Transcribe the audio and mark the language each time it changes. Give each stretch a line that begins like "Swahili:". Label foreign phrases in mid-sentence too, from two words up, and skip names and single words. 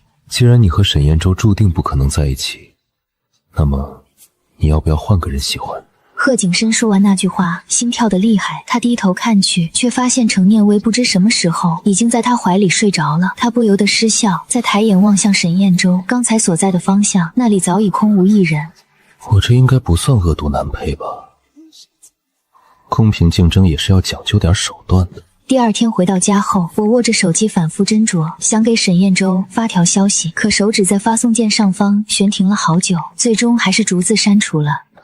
Chinese: 既然你和沈燕洲注定不可能在一起，那麼你要不要換個人喜歡？賀景深說完那句話，心跳得厲害。他低頭看去，卻發現程念威不知什麼時候已經在他懷裡睡着了。他不由得失笑，再抬眼望向沈燕洲剛才所在的方向，那裡早已空無一人。我這應該不算惡毒難配吧？公平競爭也是要講究點手段的。第二天回到家後，我握着手機反覆斟酌，想給沈燕洲發條消息，可手指在發送鍵上方懸停了好久，最終還是逐字刪除了。